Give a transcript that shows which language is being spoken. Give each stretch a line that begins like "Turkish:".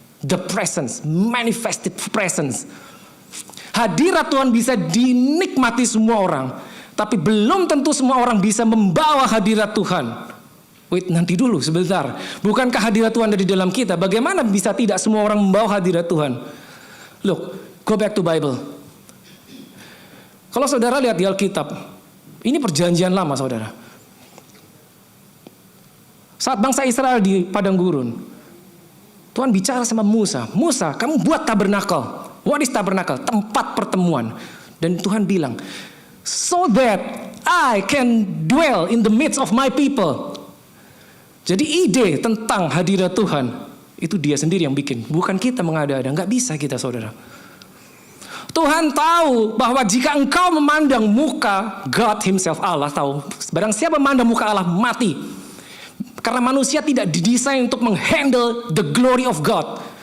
English: The presence, manifested presence.
Indonesian: Hadirat Tuhan bisa dinikmati semua orang, tapi belum tentu semua orang bisa membawa hadirat Tuhan.
English: Wait,
Indonesian: nanti dulu sebentar. Bukankah hadirat Tuhan ada di dalam kita? Bagaimana bisa tidak semua orang membawa hadirat Tuhan?
English: Look, go back to Bible.
Indonesian: Kalau saudara lihat di Alkitab, ini perjanjian lama saudara. Saat bangsa Israel di padang gurun, Tuhan bicara sama Musa, Musa, kamu buat tabernakel.
English: What is tabernakel?
Indonesian: Tempat pertemuan. Dan Tuhan bilang,
English: so that I can dwell in the midst of my people.
Indonesian: Jadi ide tentang hadirat Tuhan, itu dia sendiri yang bikin. Bukan kita mengada-ada, nggak bisa kita saudara. Tuhan tahu bahwa jika engkau memandang muka
English: God himself,
Indonesian: Allah tahu, barang siapa memandang muka Allah mati. Karena manusia tidak didesain untuk menghandle
English: the glory of God.